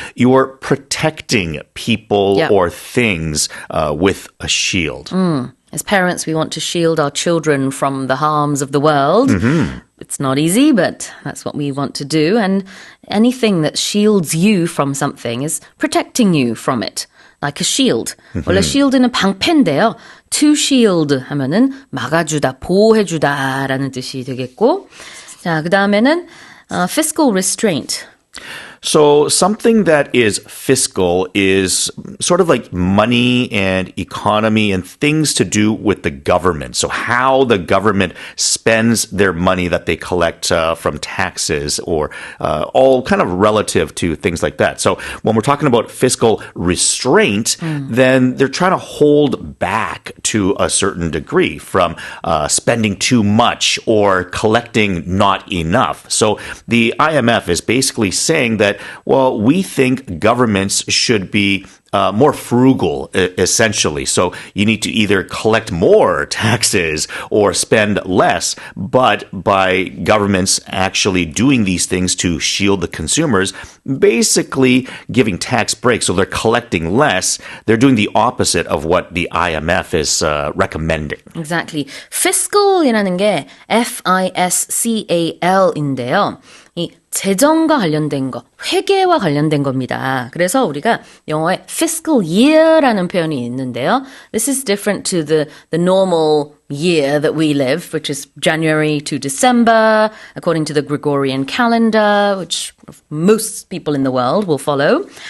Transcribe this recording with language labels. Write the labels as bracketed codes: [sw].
[en] You're protecting people or things with a shield. As parents, we want to shield our children from the harms of the world. Mm-hmm. It's not easy, but that's what we want to do. And anything that shields you from something is protecting you from it. Like a shield. [ko] 원래 shield는 방패인데요. To shield 하면은 막아주다, 보호해주다라는 뜻이 되겠고. 자, 그 다음에는 fiscal restraint. [en] So something that is fiscal is sort of like money and economy and things to do with the government. So how the government spends their money that they collect from taxes or all kind of relative to things like that. So when we're talking about fiscal restraint, then they're trying to hold back to a certain degree from spending too much or collecting not enough. So the IMF is basically saying that, well, we think governments should be more frugal, essentially. So you need to either collect more taxes or spend less. But by governments actually doing these things to shield the consumers, basically giving tax breaks, so they're collecting less, they're doing the opposite of what the IMF is recommending. Exactly. [ko] fiscal이라는 게 FISCAL인데요. 이 재정과 관련된 거, 회계와 관련된 겁니다. 그래서 우리가 영어에 fiscal year라는 표현이 있는데요. [en] This is different to the normal year that we live, which is January to December, according to the Gregorian calendar, which most people in the world will follow.